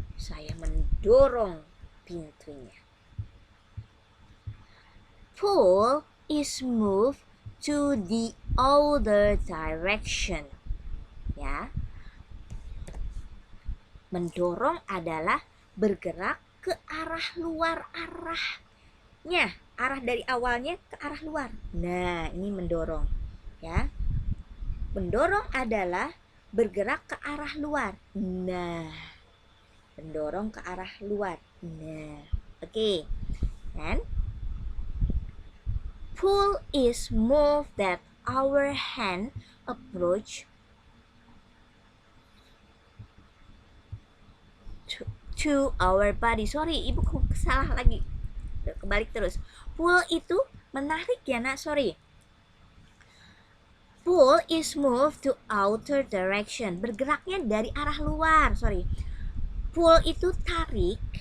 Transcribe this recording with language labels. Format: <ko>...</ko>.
<id>Saya mendorong pintunya.</id> <en>Pull is move to the other direction.</en> <id>Ya. Mendorong adalah bergerak ke arah luar arahnya. Arah dari awalnya ke arah luar. Nah, ini mendorong. Ya. Mendorong adalah bergerak ke arah luar. Nah. Mendorong ke arah luar. Nah. Oke.</id> <en>Dan pull is move that our hand approach to our body.</en> <id>Sorry, ibu salah lagi. Kebalik terus. Pull itu menarik ya nak, sorry.</id> <en>Pull is move to outer direction.</en> <id>Bergeraknya dari arah luar, sorry. Pull itu tarik.</id>